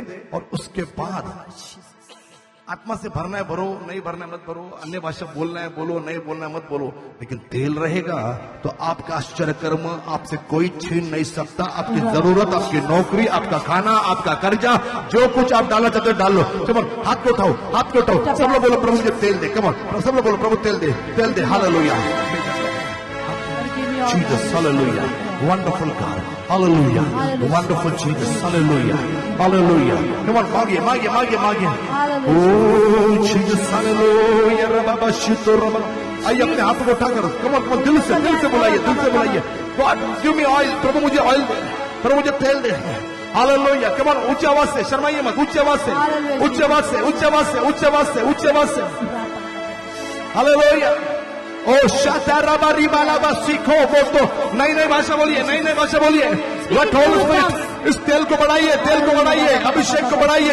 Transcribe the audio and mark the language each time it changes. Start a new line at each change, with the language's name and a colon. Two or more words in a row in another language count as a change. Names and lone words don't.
Hindi: और उसके बाद आत्मा से भरना है भरो, नहीं भरना है मत भरो, अन्य भाषा बोलना है बोलो, नहीं बोलना है मत बोलो, लेकिन तेल रहेगा तो आपका आश्चर्य कर्म आपसे कोई छीन नहीं सकता। आपकी जरूरत, आपकी नौकरी, आपका खाना, आपका कर्जा, जो कुछ आप डालना चाहते हो डाल लो। कमन, हाथ को उठाओ, हाथ को उठाओ। सब लोग बोलो प्रभु मुझे तेल दे। कमन, सब लोग बोलो प्रभु तेल दे, तेल दे। हालेलुया,
English: Jesus, hallelujah, wonderful God, hallelujah, wonderful Jesus, hallelujah, hallelujah. Come on,
Hindi: मांगिए, मांगिए, मांगिए, मांगिए।
English: Oh Jesus, hallelujah, रबा शितो रबा।
Hindi: आइए अपने हाथों को उठाकर,
English: come on, come on,
Hindi: दिल से बुलाइए, दिल से बुलाइए।
English: God, give me oil,
Hindi: प्रभु मुझे ऑयल दे, प्रभु मुझे तेल दे। हालेलुया,
English: come on,
Hindi: ऊंची आवाज से, शर्माइए मत, ऊंची आवाज से, ऊंची आवाज से, ऊंची आवाज से, ऊंची आवाज से, ऊंची आवाज से। हालेलुया। ओ शाताराबारी बालाबा सीखो, वो तो नई नई भाषा बोलिए, नई नई भाषा बोलिए।
English: What Holy Spirit,
Hindi: इस तेल को बढ़ाइए, तेल को बढ़ाइए, अभिषेक को बढ़ाइए।